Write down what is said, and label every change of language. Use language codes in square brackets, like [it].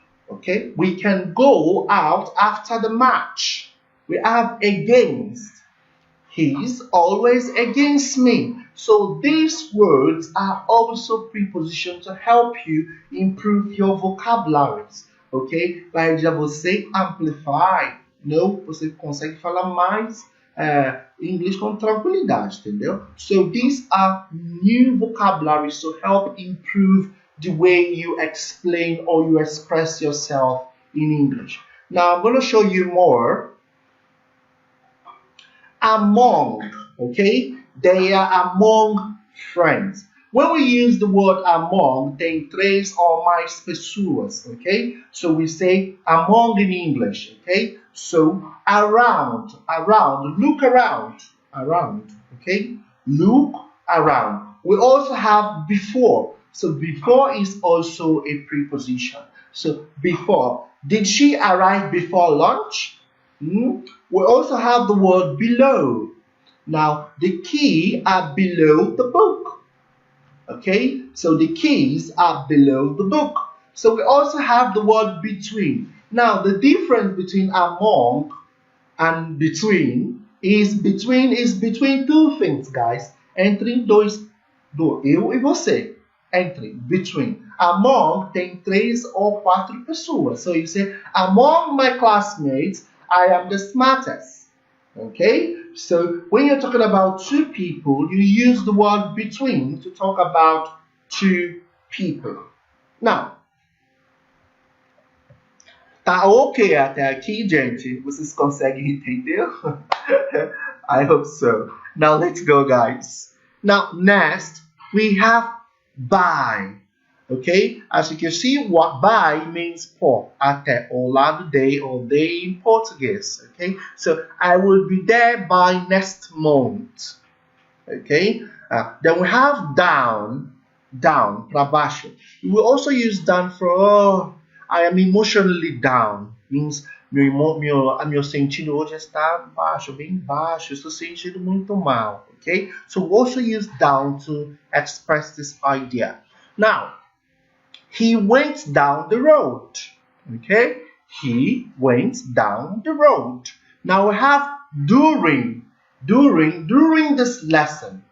[en] Okay, we can go out after the match. We have against. He's always against me. So these words are also prepositions to help you improve your vocabularies. Ok? [pt] Vai ajudar você a amplify. Não, você consegue falar mais inglês com tranquilidade, entendeu? [en] So these are new vocabularies to help improve the way you explain or you express yourself in English. Now I'm going to show you more. among, okay? They are among friends. When we use the word among, [pt] tem três ou mais pessoas, [en] okay? So we say among in English, okay? So around, look around, okay? Look around. We also have before. So before is also a preposition. So before. Did she arrive before lunch? We also have the word below. Now, the keys are below the book. Okay, so the keys are below the book. So we also have the word between. Now, the difference between among and between is between two things, guys. [pt] Entre dois, eu e você. Entre, between. Among tem três ou quatro pessoas. [en] So you say, among my classmates, I am the smartest. Okay, so when you're talking about two people, you use the word between to talk about two people. [pt] Now, tá ok até aqui, gente? Vocês conseguem entender? [en] I hope so. Now let's go, guys. Now, next, we have by. Okay, as you can see, what by means [pt] por, até, ao lado de, [en] or de in Portuguese. Okay, so I will be there by next month. Okay, then we have down, [pt] para baixo. [en] We will also use down for, oh, I am emotionally down. [pt] Means meu sentido hoje está baixo, bem baixo. Estou sentindo muito mal. [en] Okay, so we also use down to express this idea. Now, he went down the road. Okay? He went down the road. Now we have during this lesson.